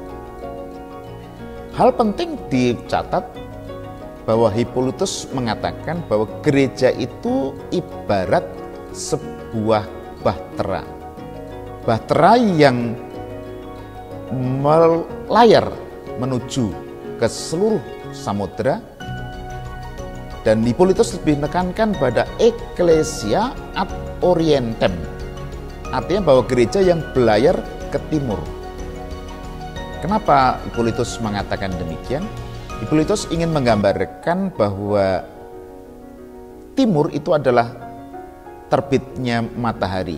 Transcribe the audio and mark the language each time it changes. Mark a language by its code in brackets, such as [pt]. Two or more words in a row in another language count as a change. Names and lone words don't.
[id] Hal penting dicatat bahwa Hippolytus mengatakan bahwa gereja itu ibarat sebuah bahtera. Bahtera yang melayar menuju ke seluruh samudera, dan Hippolytus lebih menekankan pada [la] ecclesia ad orientem, [id] artinya bahwa gereja yang belayar ke timur. Kenapa Hippolytus mengatakan demikian? Hippolytus ingin menggambarkan bahwa timur itu adalah terbitnya matahari.